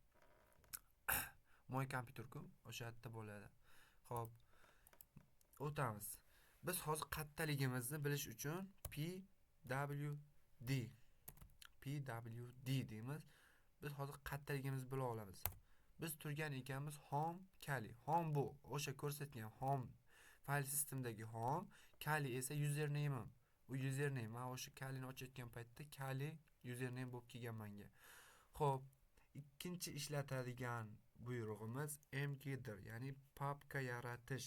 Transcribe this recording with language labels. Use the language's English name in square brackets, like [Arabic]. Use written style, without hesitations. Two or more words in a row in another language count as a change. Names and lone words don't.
[Uzbek] Mo'y kompyuterku, o'sha yerda bo'ladi. Xo'p, o'tamiz. Biz hozir qayerdaligimizni bilish uchun pwd deymiz. Biz hozir qayerdaligimizni bila olamiz. Biz turgan ekanmiz home kali. Home bu o'sha ko'rsatgan home fayl sistemdagi home, kali esa username. U username, men o'sha kalini ochayotgan paytda kali username bo'lib kelgan menga. Xo'p, ikkinchi ishlatadigan buyrug'imiz mkdir, ya'ni papka yaratish.